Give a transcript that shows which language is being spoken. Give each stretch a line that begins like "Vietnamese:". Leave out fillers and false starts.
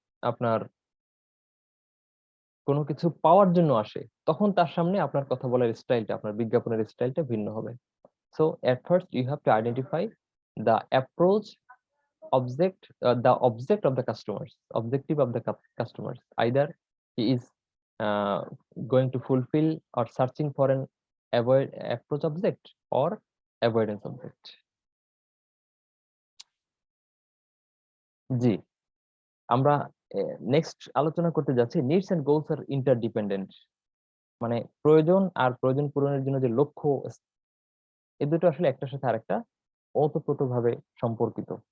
Bangla: আপনার কোনো কিছু পাওয়ার জন্য আসে, তখন তার সামনে আপনার কথা বলার স্টাইলটা, আপনার বিজ্ঞাপনের স্টাইলটা ভিন্ন হবে।
English: So at first you have to identify the approach the object of the customers, objective of the customers. Either he is uh, going to fulfill or searching for an approach object or avoidance object.
Bangla: জি, আমরা next আলোচনা করতে যাচ্ছি
English: Needs and goals আর interdependent.
Bangla: মানে প্রয়োজন আর প্রয়োজন পূরণের জন্য যে লক্ষ্য, এই দুটো আসলে একটার সাথে আরেকটা ওতপ্রোতভাবে সম্পর্কিত।